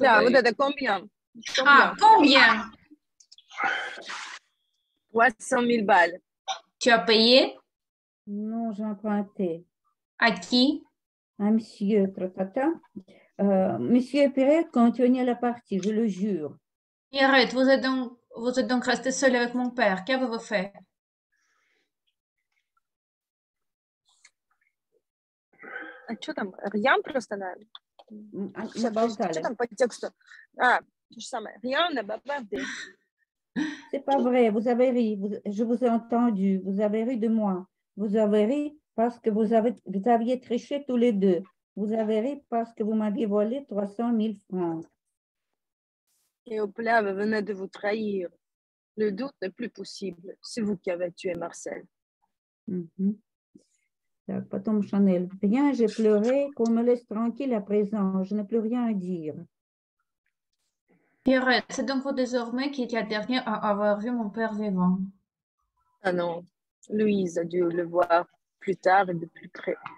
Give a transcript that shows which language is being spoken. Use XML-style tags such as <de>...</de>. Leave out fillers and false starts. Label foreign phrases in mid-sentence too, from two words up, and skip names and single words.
<ru>Да, вот это combien.</ru> <fr>Combien? 300 000 balles. Tu as payé? Non, j'ai emprunté. À qui? Un monsieur, tratata. Monsieur Perret continuait la partie, je le jure. Pierrette, vous êtes donc resté seul avec mon père. Qu'avez-vous fait?</fr> <ru>А что там? Rien просто, наверное. Что там по тексту? А, то же самое.</ru> <fr>Rien n'a bavardé. C'est pas vrai, vous avez ri, je vous ai entendu, vous avez ri de moi. Vous avez ri parce que vous aviez triché tous les deux. Vous avez ri parce que vous m'aviez volé 300 000 francs. Et Opla venait de vous trahir. Le doute n'est plus possible. C'est vous qui avez tué Marcel.</fr> <ru>Так, потом Chanel.</ru> <fr>Bien, j'ai pleuré, qu'on me laisse tranquille à présent. Je n'ai plus rien à dire. Pierrette, c'est donc vous désormais qui êtes la dernière à avoir vu mon père vivant. Ah non, Louise a dû le voir plus tard et de plus près.</fr>